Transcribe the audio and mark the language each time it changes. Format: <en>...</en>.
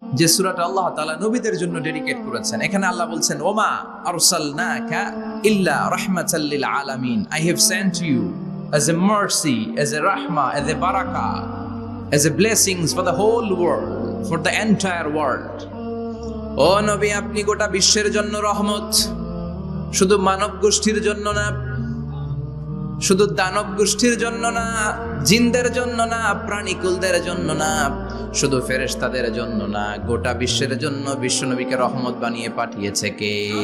<bn>যে সূরাটা আল্লাহ তাআলা নবীদের জন্য ডেডিকেট করেছেন। এখানে আল্লাহ বলছেন,</bn> <ar>ওমা আরসালনাকা ইল্লা রাহমাতাল লিল আলামিন,</ar> <en>I have sent you as a mercy, as a rahmah, as a barakah, as a blessings for the whole world, for the entire world.</en> <bn>ও নবী, আপনি গোটা বিশ্বের জন্য রহমত, শুধু মানব গোষ্ঠীর জন্য না, শুধু দানব গোষ্ঠীর জন্য না, জিনদের জন্য না, প্রাণীকুলদের জন্য না, শুধু ফেরেশতাদের জন্য না, গোটা বিশ্বের জন্য বিশ্বনবীকে রহমত বানিয়ে পাঠিয়েছে কে?</bn>